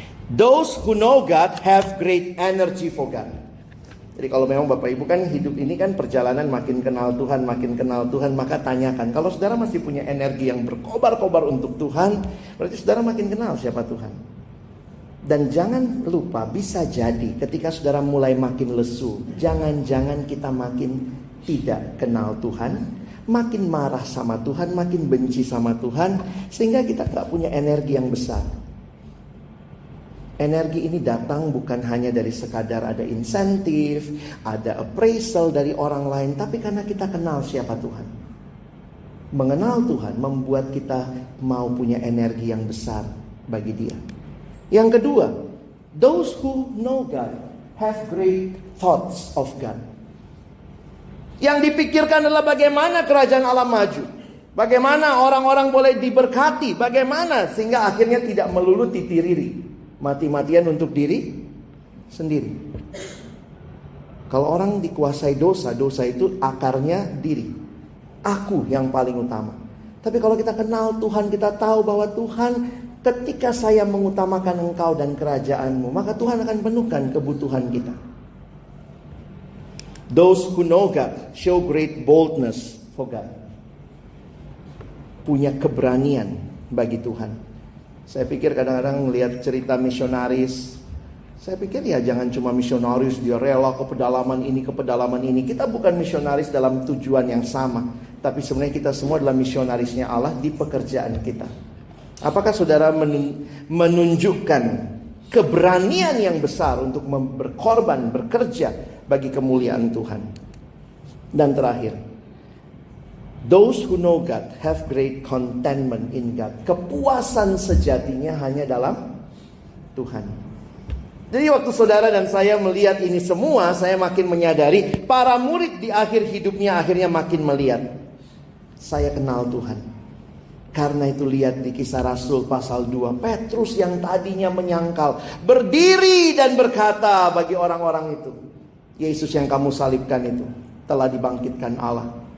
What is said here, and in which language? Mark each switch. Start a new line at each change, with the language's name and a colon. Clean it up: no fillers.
English: Those who know God have great energy for God.
Indonesian: Jadi kalau memang Bapak Ibu kan hidup ini kan perjalanan makin kenal Tuhan, maka tanyakan. Kalau saudara masih punya energi yang berkobar-kobar untuk Tuhan, berarti saudara makin kenal siapa Tuhan. Dan jangan lupa, bisa jadi ketika saudara mulai makin lesu, jangan-jangan kita makin tidak kenal Tuhan, makin marah sama Tuhan, makin benci sama Tuhan, sehingga kita gak punya energi yang besar. Energi ini datang bukan hanya dari sekadar ada insentif, ada appraisal dari orang lain, tapi karena kita kenal siapa Tuhan. Mengenal Tuhan membuat kita mau punya energi yang besar bagi Dia. Yang kedua,
English: those who know God have great thoughts of God.
Indonesian: Yang dipikirkan adalah bagaimana kerajaan Allah maju, bagaimana orang-orang boleh diberkati, bagaimana sehingga akhirnya tidak melulu titiriri, mati-matian untuk diri sendiri. Kalau orang dikuasai dosa, dosa itu akarnya diri. Aku yang paling utama. Tapi kalau kita kenal Tuhan, kita tahu bahwa Tuhan, ketika saya mengutamakan Engkau dan kerajaan-Mu, maka Tuhan akan penuhkan kebutuhan kita.
English: Those who know God show great boldness for God.
Indonesian: Punya keberanian bagi Tuhan. Saya pikir kadang-kadang melihat cerita misionaris, saya pikir ya jangan cuma misionaris dia rela ke pedalaman ini. Kita bukan misionaris dalam tujuan yang sama, tapi sebenarnya kita semua adalah misionarisnya Allah di pekerjaan kita. Apakah saudara menunjukkan keberanian yang besar untuk berkorban, bekerja bagi kemuliaan Tuhan? Dan terakhir,
English: those who know God have great contentment in God.
Indonesian: Kepuasan sejatinya hanya dalam Tuhan. Jadi waktu saudara dan saya melihat ini semua, saya makin menyadari para murid di akhir hidupnya akhirnya makin melihat, saya kenal Tuhan. Karena itu lihat di Kisah Rasul pasal 2, Petrus yang tadinya menyangkal berdiri dan berkata bagi orang-orang itu, Yesus yang kamu salibkan itu telah dibangkitkan Allah.